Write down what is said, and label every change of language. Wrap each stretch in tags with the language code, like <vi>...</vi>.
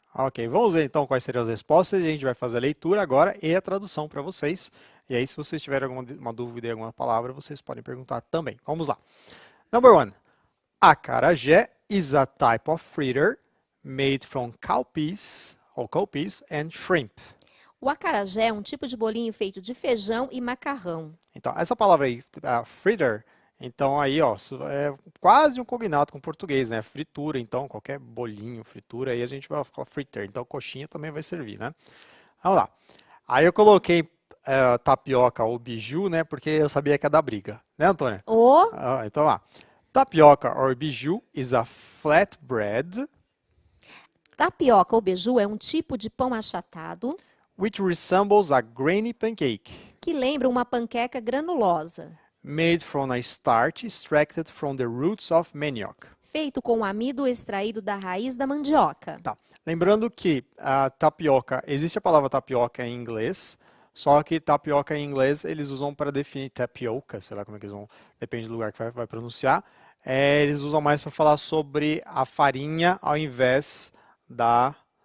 <pt>Ok, vamos ver então quais seriam as respostas. A gente vai fazer a leitura agora e a tradução para vocês. E aí, se vocês tiverem alguma dúvida em alguma palavra, vocês podem perguntar também. Vamos lá.</pt> <en>Number 1. Acarajé is a type of fritter made from cowpeas and shrimp.</en> <pt>O acarajé é um tipo de bolinho feito de feijão e macarrão. Então, essa palavra aí, fritter, Então aí, ó, isso é quase um cognato com português, né? Fritura, então qualquer bolinho, fritura, aí a gente vai falar fritter. Então coxinha também vai servir, né? Vamos lá. Aí eu coloquei tapioca ou biju, né? Porque eu sabia que ia dar briga, né, Antônia? O Então lá.</pt> <en>Tapioca or biju is a flatbread</en> <pt>tapioca ou beiju é um tipo de pão achatado</pt> <en>which resembles a grainy pancake</en> <pt>que lembra uma panqueca granulosa,</pt> <en>made from a starch extracted from the roots of manioc.</en> <pt>feito com amido extraído da raiz da mandioca. Tá. Lembrando que a tapioca, existe a palavra tapioca em inglês, só que tapioca em inglês eles usam para definir tapioca, sei lá como é que eles vão, depende do lugar que vai pronunciar. Eles usam mais para falar sobre a farinha ao invés da</pt>